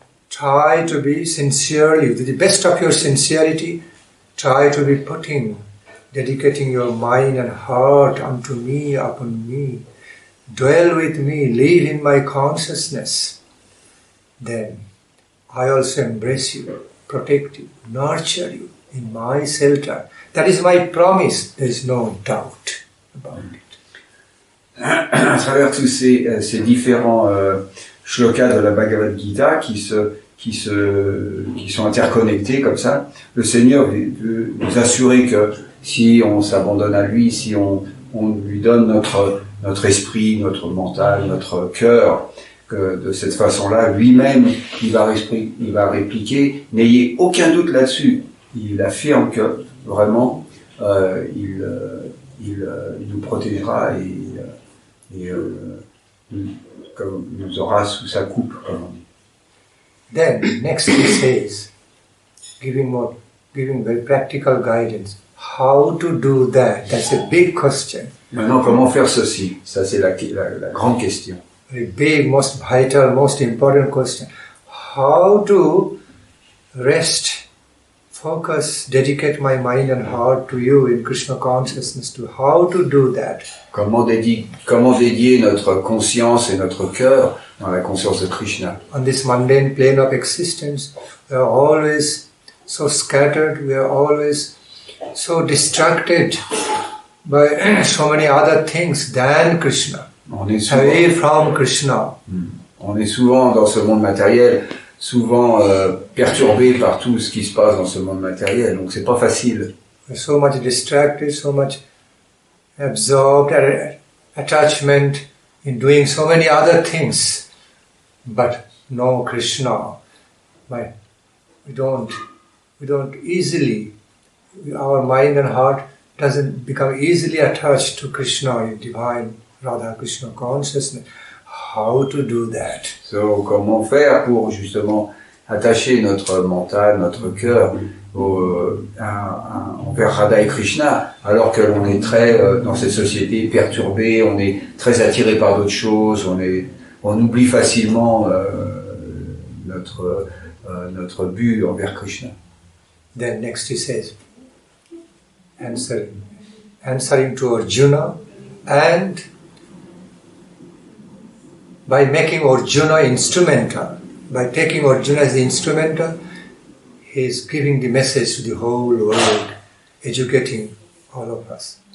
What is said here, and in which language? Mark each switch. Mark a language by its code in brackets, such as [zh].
[en] Try to be sincerely, with the best of your sincerity, try to be dedicating your mind and heart unto me, upon me. Dwell with me, live in my consciousness. Then I also embrace you, protect you, nurture you in my shelter. That is my promise. There is no doubt about it. [fr] À travers tous ces différents shlokas de la Bhagavad Gita qui sont interconnectés comme ça, le Seigneur veut nous assurer que si on s'abandonne à lui, si on lui donne notre esprit, notre mental, notre cœur, que de cette façon-là, lui-même, il va répliquer. N'ayez aucun doute là-dessus. Il affirme que vraiment, il nous protégera et nous aura sous sa coupe. [en] Then, next he says, giving very practical guidance. How to do that? That's a big question. [fr] Maintenant, comment faire ceci? Ça, c'est la grande question. [en] Very big, most vital, most important question. How to rest, focus, dedicate my mind and heart to you in Krishna consciousness. How to do that? [fr] Comment dédier notre conscience et notre cœur dans la conscience de Krishna? [en] On this mundane plane of existence, we are always so scattered, we are always so distracted by so many other things than Krishna. Away from Krishna. [fr] On est souvent dans ce monde matériel, souvent perturbé par tout ce qui se passe dans ce monde matériel, donc c'est pas facile. [en] We're so much distracted, so much absorbed, attachment in doing so many other things, but no Krishna. We don't easily, our mind and heart doesn't become easily attached to Krishna, in divine Radha Krishna consciousness. How to do that? [fr] So, comment faire pour justement attacher notre mental, notre cœur envers Radha et Krishna, alors que l'on est très dans cette société perturbée, on est très attiré par d'autres choses, on oublie facilement notre but envers Krishna. [en] Then next he says, answering to Arjuna, and by making Arjuna instrumental, by taking Arjuna as the instrumental, he is giving the message to the whole world, educating all of us.